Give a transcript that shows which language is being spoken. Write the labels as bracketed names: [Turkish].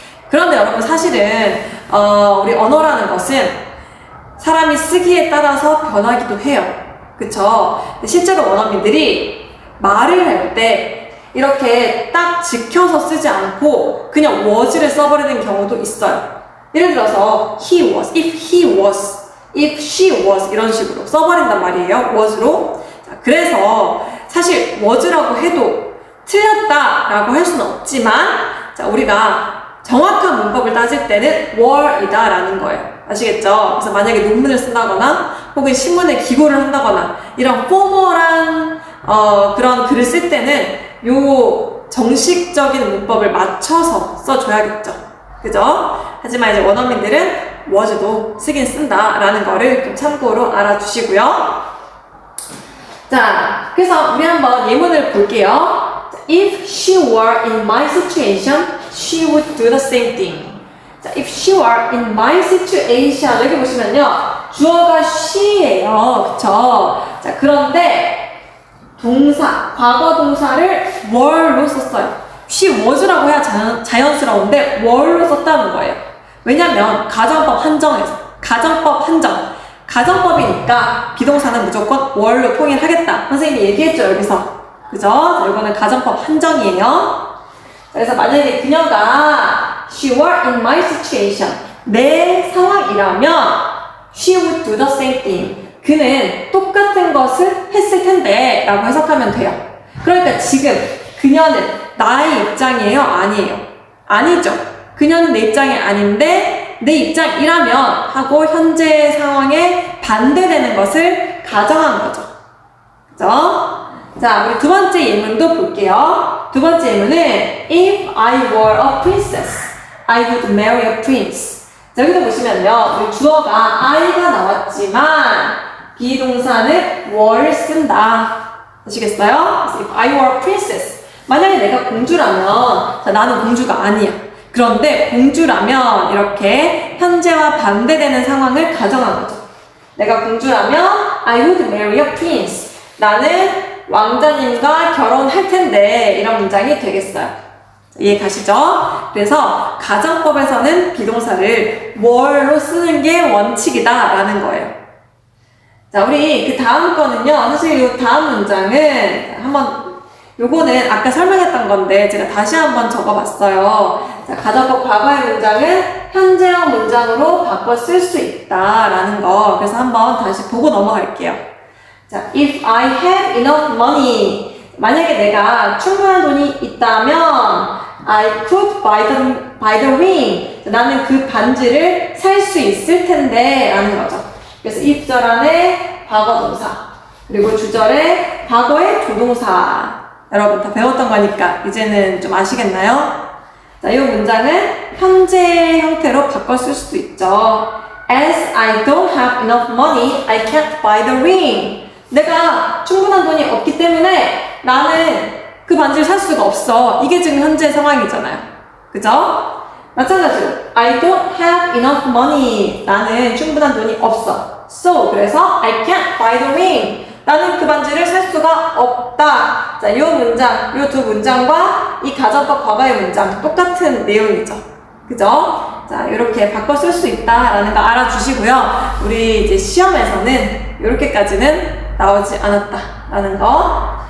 [Korean] 그런데 여러분 사실은 우리 언어라는 것은 사람이 쓰기에 따라서 변하기도 해요. 그쵸? 실제로 원어민들이 말을 할 때 이렇게 딱 지켜서 쓰지 않고 그냥 was를 써버리는 경우도 있어요. 예를 들어서 [English] he was, if he was, if she was [Korean] 이런 식으로 써버린단 말이에요. was로. 자, 그래서 사실 was라고 해도 틀렸다라고 할 수는 없지만 자, 우리가 정확한 문법을 따질 때는 were이다 라는 거예요. 아시겠죠? 그래서 만약에 논문을 쓴다거나 혹은 신문에 기고를 한다거나 이런 포멀한 그런 글을 쓸 때는 요 정식적인 문법을 맞춰서 써줘야겠죠. 그죠? 하지만 이제 원어민들은 was도 쓰긴 쓴다 라는 거를 좀 참고로 알아주시고요. 자, 그래서 우리 한번 예문을 볼게요. [English] If she were in my situation, she would do the same thing. [Korean] 자, [English] if she were in my situation [Korean] 여기 보시면요, 주어가 she예요, 그쵸? 자, 그런데 동사, 과거 동사를 were로 썼어요. she was라고 해야 자연스러운데 were로 썼다는 거예요. 왜냐면 가정법 한정에서 가정법 한정, 가정법이니까 비동사는 무조건 were로 통일하겠다. 선생님이 얘기했죠, 여기서. 그죠? 자, 이거는 가정법 한정이에요. 그래서 만약에 그녀가 [English] she were in my situation, [Korean] 내 상황이라면 [English] she would do the same thing. [Korean] 그는 똑같은 것을 했을 텐데 라고 해석하면 돼요. 그러니까 지금 그녀는 나의 입장이에요? 아니에요? 아니죠. 그녀는 내 입장이 아닌데 내 입장이라면 하고 현재 상황에 반대되는 것을 가정한 거죠. 그죠? 자, 우리 두 번째 예문도 볼게요. 두 번째 예문은 [English] If I were a princess, I would marry a prince. [Korean] 자, 여기도 보시면요, 우리 주어가 I가 나왔지만 비동사는 were를 쓴다. 아시겠어요? 그래서 [English] If I were a princess, [Korean] 만약에 내가 공주라면, 자, 나는 공주가 아니야. 그런데 공주라면 이렇게 현재와 반대되는 상황을 가정한 거죠. 내가 공주라면 [English] I would marry a prince. [Korean] 나는 왕자님과 결혼할 텐데 이런 문장이 되겠어요. 이해 가시죠? 그래서 가정법에서는 비동사를 were로 쓰는 게 원칙이다 라는 거예요. 자, 우리 그 다음 거는요, 사실 이 다음 문장은 한번 요거는 아까 설명했던 건데 제가 다시 한번 적어봤어요. 자, 가정법 과거의 문장은 현재형 문장으로 바꿔 쓸 수 있다라는 거. 그래서 한번 다시 보고 넘어갈게요. [English] 자, if I had enough money, [Korean] 만약에 내가 충분한 돈이 있다면 [English] I could buy the ring. [Korean] 자, 나는 그 반지를 살 수 있을 텐데 라는 거죠. 그래서 if절 안에 과거 동사, 그리고 주절에 과거의 조동사. 여러분 다 배웠던 거니까 이제는 좀 아시겠나요? 자, 이 문장은 현재 형태로 바꿔 쓸 수도 있죠. [English] As I don't have enough money, I can't buy the ring. [Korean] 내가 충분한 돈이 없기 때문에 나는 그 반지를 살 수가 없어. 이게 지금 현재 상황이잖아요. 그죠? 마찬가지로 [English] I don't have enough money. [Korean] 나는 충분한 돈이 없어. [English] So, [Korean] 그래서 [English] I can't buy the ring. [Korean] 나는 그 반지를 살 수가 없다. 자, 이 문장, 이 두 문장과 이 가정법 과거의 문장 똑같은 내용이죠. 그죠? 자, 이렇게 바꿔 쓸 수 있다라는 거 알아주시고요. 우리 이제 시험에서는 이렇게까지는 나오지 않았다라는 거.